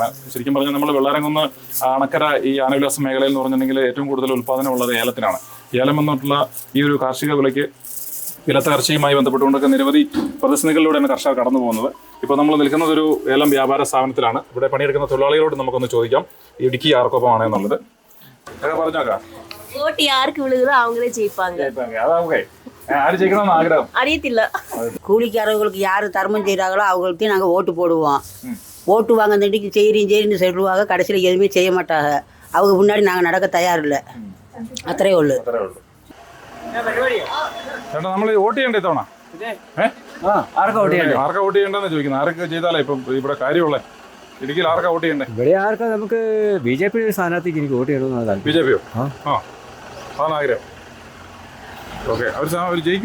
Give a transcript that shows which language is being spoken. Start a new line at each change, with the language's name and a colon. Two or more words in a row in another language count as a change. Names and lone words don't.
Malayalam: ശരിക്കും പറഞ്ഞാൽ നമ്മൾ വെള്ളാരംകുന്ന് അണക്കര ഈ ആനവിലാസ മേഖലയിൽ എന്ന് പറഞ്ഞിട്ടുണ്ടെങ്കിൽ ഏറ്റവും കൂടുതൽ ഉൽപ്പാദനമുള്ളത് ഏലത്തിനാണ്. ഏലം എന്നിട്ടുള്ള ഈ ഒരു കാർഷിക വിളയ്ക്ക് വിലത്തകർച്ചയുമായി ബന്ധപ്പെട്ടുകൊണ്ടൊക്കെ നിരവധി പ്രതിസന്ധികളിലൂടെയാണ് കർഷകർ കടന്നു പോകുന്നത്. ഇപ്പോൾ നമ്മൾ നിൽക്കുന്നത് ഒരു ഏലം വ്യാപാര സ്ഥാപനത്തിലാണ്. ഇവിടെ പണിയെടുക്കുന്ന തൊഴിലാളികളോട് നമുക്കൊന്ന് ചോദിക്കാം ഇടുക്കി ആർക്കൊപ്പമാണ് എന്നുള്ളത്. പറഞ്ഞോക്കാം.
Tamil: ஓட்டு யாருக்கு விழுகுதோ அவங்களே ஜெயிப்பாங்க. யாரு ஜெயிக்கணும்னு ஆகிடும்
Malayalam: அறியத்தில்ல.
Tamil: கூலிக்காரர்களுக்கு யார் தர்மம் செய்கிறாங்களோ அவங்களுக்கு நாங்கள் ஓட்டு போடுவோம். ஓட்டு வாங்க தண்டிக்கு சரின்னு சொல்லுவாங்க, கடைசியில் எதுவுமே செய்ய மாட்டாங்க. அவங்க முன்னாடி நாங்கள் நடக்க தயாரில்லை.
Malayalam: അത്രേ ഉള്ളൂ. ചേട്ടാ, നമ്മൾ വോട്ട് ചെയ്യണ്ടേ തവണ? ആർക്കാ വോട്ട് ചെയ്യണ്ടെന്ന് ചോദിക്കുന്നത്. ആരൊക്കെ ചെയ്താലേ ഇപ്പം ഇവിടെ കാര്യമുള്ളേ? ഇടുക്കിയിൽ ആർക്കാ വോട്ട് ചെയ്യണ്ടേ? ഇവിടെ ആർക്കാ? നമുക്ക് BJP സ്ഥാനാർത്ഥിക്ക് എനിക്ക് വോട്ട് ചെയ്യണമെന്നാണ്. BJP-യോ? അതാണ് ആഗ്രഹം. ഓക്കെ, അവർ ജയിക്കുമോ?